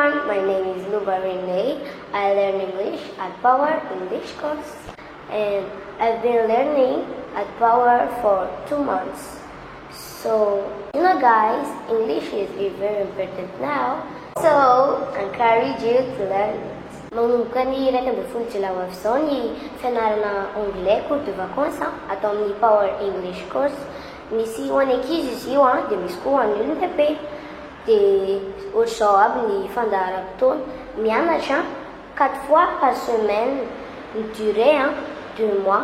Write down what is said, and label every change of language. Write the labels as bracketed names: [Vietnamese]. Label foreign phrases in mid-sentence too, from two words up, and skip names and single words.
[English] my name is Luba Renee. I learn English at Power English course, and I've been learning at Power for 2 months. So, guys, English is very important now. So, I encourage you to learn it. [Malagasy] Manomboka ny 2 Jolay ho avy izao ny fianarana [French] anglais cours de vacances [Malagasy] atao amin'ny Power English course. Misy ho an'ny ankizy izy io dia misy koa ho an'ny olon-dehibe. Dia ohatr'izao aby ny fandaharam-potoana mianatra [French] 4 fois par semaine, [Malagasy] ny [French] durée 2 mois.